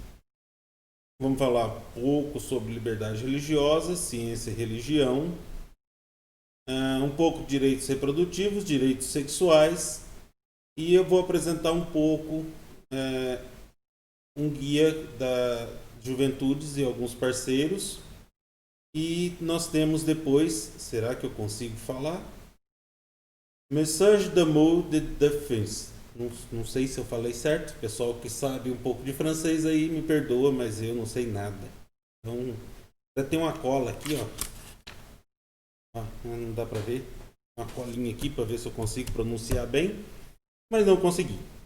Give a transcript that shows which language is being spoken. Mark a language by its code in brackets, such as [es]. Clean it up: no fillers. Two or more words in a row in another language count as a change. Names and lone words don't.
[pt] Vamos falar um pouco sobre liberdade religiosa, ciência e religião, um pouco de direitos reprodutivos, direitos sexuais, e eu vou apresentar um pouco um guia da Juventudes e alguns parceiros. E nós temos depois, será que eu consigo falar? [fr] Message d'amour de défense. [pt] Não sei se eu falei certo. O pessoal que sabe um pouco de francês aí me perdoa, mas eu não sei nada. Então, ainda tem uma cola aqui, ó. Não dá para ver. Uma colinha aqui para ver se eu consigo pronunciar bem, mas não consegui.